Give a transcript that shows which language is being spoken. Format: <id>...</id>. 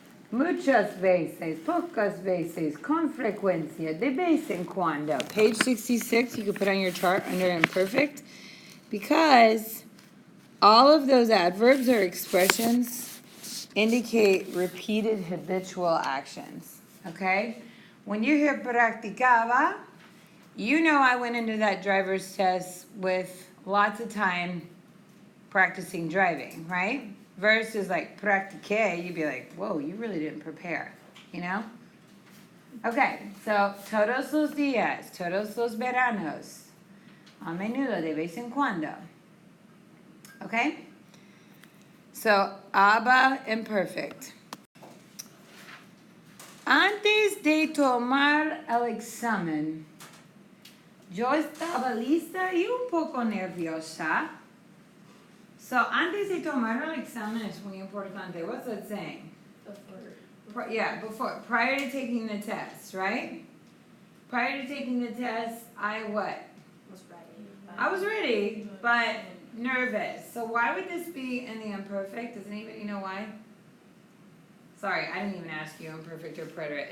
<es>Muchas veces, pocas veces, con frecuencia, de vez en cuando.</es> <en>Page 66, you could put on your chart under imperfect, because all of those adverbs or expressions indicate repeated habitual actions, okay? When you hear practicaba, you know I went into that driver's test with lots of time practicing driving, right? Versus like practiqué, you'd be like, whoa, you really didn't prepare, you know?</en> <es>Okay, so todos los días, todos los veranos, a menudo, de vez en cuando. Okay?</es> <en>So, aber imperfect.</en> <es>Antes de tomar el examen, yo estaba lista y un poco nerviosa. So, antes de tomar el examen es muy importante.</es> <en>What's that saying? Before. Prior to taking the test, right? Prior to taking the test, I what? Was ready. I was ready, but nervous. So why would this be in the imperfect? Does anybody know why? Sorry, I didn't even ask you imperfect or preterite.</en>